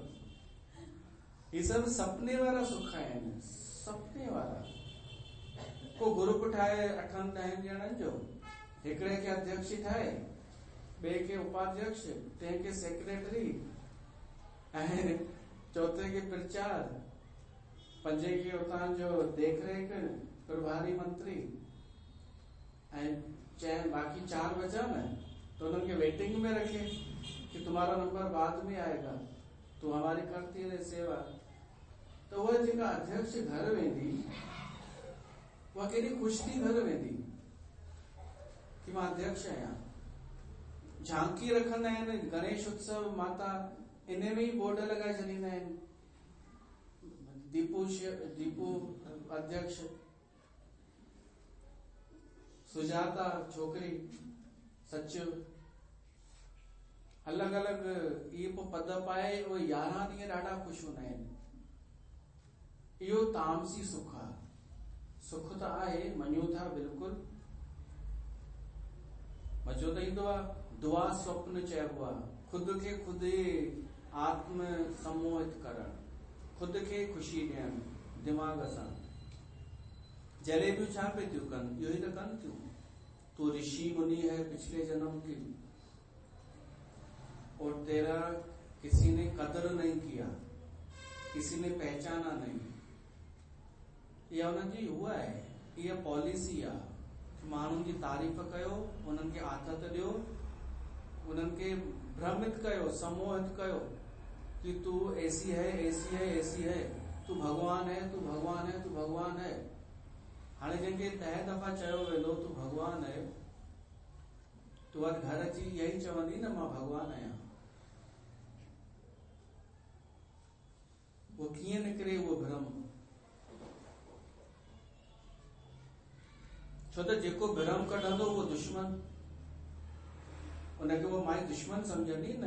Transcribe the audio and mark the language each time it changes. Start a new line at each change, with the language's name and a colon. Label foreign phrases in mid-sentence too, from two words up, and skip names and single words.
Sindhi: ही सभु सपने वारा सुख आहिनि, सपने वारा। को ग्रुप ठाहे 8-10 ॼणनि जो, हिकिड़े खे अध्यक्ष ठाहे, ॿिए खे उपाध्यक्ष, टे खे सेक्रेटरी, ऐं चौथे खे प्रचार, पंजे खे उतां जो देखरेख प्रभारी मंत्री, ऐं बाकी 4 बचा न,
Hindi: तो उन्होंने के वेटिंग में रखे कि तुम्हारा नंबर बाद में आएगा, तू हमारी करती रहे सेवा। तो वह
Sindhi: जेका अध्यक्ष घर वेंदी, वह केॾी ख़ुशि थी घर वेंदी कि मां अध्यक्ष आहियां। झांकी रखंदा आहिनि, गणेश उत्सव माता इन में ही बोर्ड लॻाए छॾींदा आहिनि, दीपू अध्यक्ष, सुजाता छोकिरी, सचिव, अलॻि अलॻि इहे पोइ पद पाए उहे 11 ॾींहं ॾाढा ख़ुशि हूंदा आहिनि। इहो तामसी सुख आहे। सुख त आहे, मञूं था बिल्कुलु, मज़ो त ईंदो आहे। दुआ स्वप्न चइबो आहे, ख़ुदि खे ख़ुदि आत्म सम्मोहित करणु, ख़ुदि खे ख़ुशी ॾियणु दिमाग़ सां। जलेबियूं छा पे थियूं कनि, इहो ई त कनि थियूं।
Hindi: तू ऋषि मुनि है पिछले जन्म की, और तेरा किसी ने कदर नहीं किया, किसी ने पहचाना नहीं।
Sindhi: इहा उन्हनि जी उहा आहे, इहा पॉलिसी आहे। माण्हुनि जी तारीफ़ कयो, उन्हनि खे आदत ॾियो, उन्हनि खे भ्रमित कयो, सम्मोहित कयो कि
Hindi: तू ऐसी है, ऐसी है, ऐसी है, तू भगवान है, तू भगवान है, तू भगवान है।
Sindhi: हाणे जंहिंखे 10 दफ़ा चयो वेंदो
Hindi: तू भगवान है,
Sindhi: तू अॼु घर अची यही चवंदी न मां भगवान आहियां। वो कीअं निकिरे उहो भ्रम? छो त जेको भ्रम कढंदो उहो दुश्मन, उनखे वो माई दुश्मन सम्झंदी न।